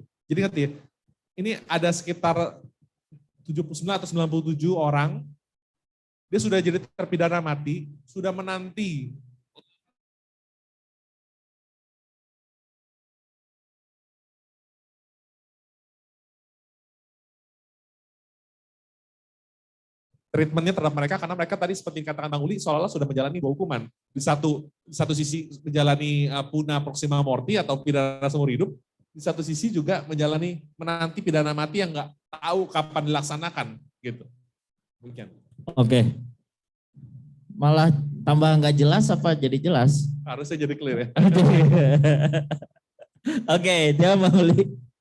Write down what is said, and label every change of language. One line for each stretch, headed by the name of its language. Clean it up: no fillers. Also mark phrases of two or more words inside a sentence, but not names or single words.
Indonesian: Jadi ingat ya, ini ada sekitar 79 atau 97 orang, dia sudah jadi terpidana mati, sudah menanti treatmentnya terhadap mereka karena mereka tadi seperti katakan Bang Uli seolah-olah sudah menjalani 2 hukuman. Di satu sisi menjalani
Latin: puna proxima morti
Indonesian: atau pidana seumur hidup, di satu sisi juga menanti pidana mati yang nggak tahu kapan dilaksanakan gitu. Mungkin. Oke. Malah tambah nggak jelas apa jadi jelas? Harusnya jadi clear ya. Oke, dia Bang Uli.